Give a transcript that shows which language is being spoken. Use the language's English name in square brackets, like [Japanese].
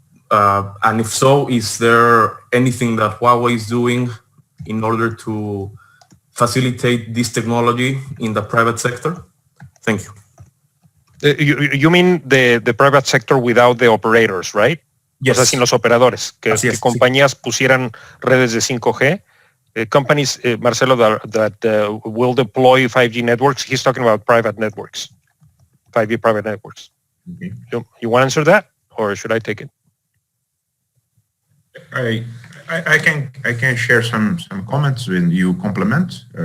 [English] And if so, is there anything that Huawei is doing in order to facilitate this technology in the private sector? Thank you. You mean the private sector without the operators, right? Yes. [Spanish] O sea, sin los operadores, que Así es, compañías pusieran redes de 5G. [English] Companies, Marcelo, that will deploy 5G networks, he's talking about private networks, 5G private networks. Okay. You want to answer that, or should I take it? I can share some comments when you complement.